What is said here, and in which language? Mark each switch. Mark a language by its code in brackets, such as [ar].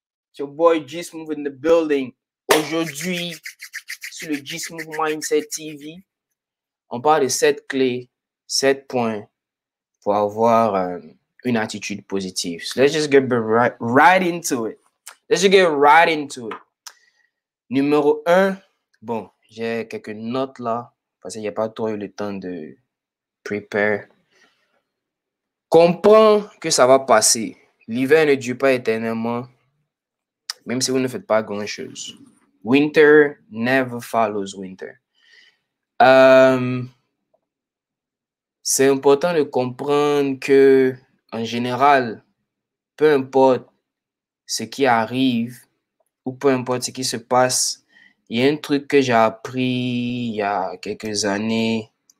[en] It's your boy G-Smooth in the building. [fr] Aujourd'hui, sur le G-Smooth Mindset TV, on parle de 7 clés, 7 points pour avoir une attitude positive. [en] So let's just get right into it. Let's just get right into it. [fr] Numéro 1, bon, j'ai quelques notes là, parce qu'il n'y a pas trop eu le temps de prepare. Comprends que ça va passer. L'hiver ne dure pas éternellement, même si vous ne faites pas grand-chose. [en] Winter never follows winter. [fr] C'est important de comprendre que, en général, peu importe ce qui arrive ou peu importe ce qui se passe, il y a un truc que j'ai appris il y a quelques années.